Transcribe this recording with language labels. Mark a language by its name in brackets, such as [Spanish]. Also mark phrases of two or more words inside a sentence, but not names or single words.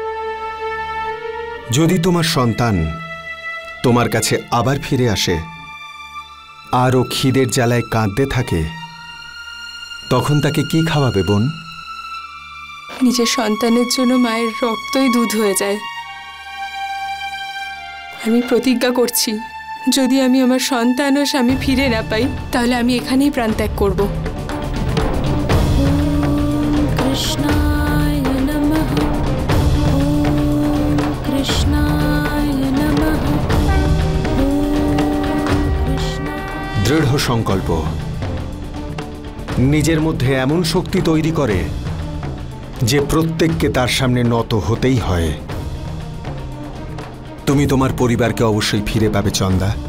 [Bangla] যদি তোমার সন্তান তোমার কাছে আবার ফিরে আসে আর ও খিদের জ্বালায় কাঁদতে থাকে, তখন তাকে কি খাওয়াবে বোন? নিজের সন্তানের জন্য মায়ের রক্তই দুধ হয়ে যায়। আমি প্রতিজ্ঞা করছি, যদি আমি আমার সন্তান ও স্বামী ফিরে না পাই, তাহলে আমি এখানেই প্রাণত্যাগ করব। [Sanskrit] কৃষ্ণায় নমঃ, ওম কৃষ্ণায় নমঃ, [Bangla] দৃঢ় সংকল্প নিজের মধ্যে এমন শক্তি তৈরি করে যে প্রত্যেককে তার সামনে নত হতেই হয়। তুমি তোমার পরিবারকে অবশ্যই ফিরে পাবে চন্দা।